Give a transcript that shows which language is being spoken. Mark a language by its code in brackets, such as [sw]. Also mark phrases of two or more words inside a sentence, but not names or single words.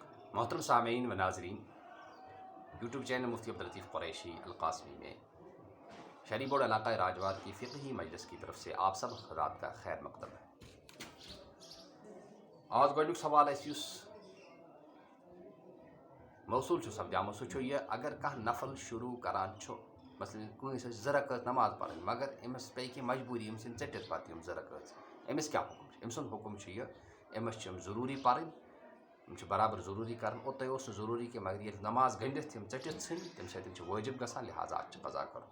[ur] محترم سامعین و ناظرین، یوٹیوب چینل مفتی عبداللطیف قریشی القاسمی میں شہری بورڈ علاقہ راجوات کی فقہی مجلس کی طرف سے آپ سب حضرات کا خیر مقدم ہے۔ [ks] آج گۄڈنیُک سوال اس موصول سپدیمُت سُہ چھُ یہِ اگر کانٛہہ نفل شروع کران چھُ، مثلاً کٲنٛسہِ ٲسۍ 2 رکعت نماز پرٕنۍ مگر أمِس پیٚیہِ کینٛہہ مجبوٗری، أمِس یِن ژٔٹِتھ پتہٕ یِم 2 رکعت، أمِس کیٛاہ حُکم چھُ؟ أمۍ سُنٛد حُکم چھُ یہِ، أمِس چھِ یِم ضروٗری پرٕنۍ، یِم چھِ برابر ضروٗری کرٕنۍ، اوٚتام اوس نہٕ ضروٗری کینٛہہ مگر ییٚلہِ نماز گٔنڈِتھ یِم ژٔٹِتھ ژھٕنۍ تَمہِ سۭتۍ چھِ وٲجِب گژھان، لہٰذا اَتھ چھِ قضا کرُن۔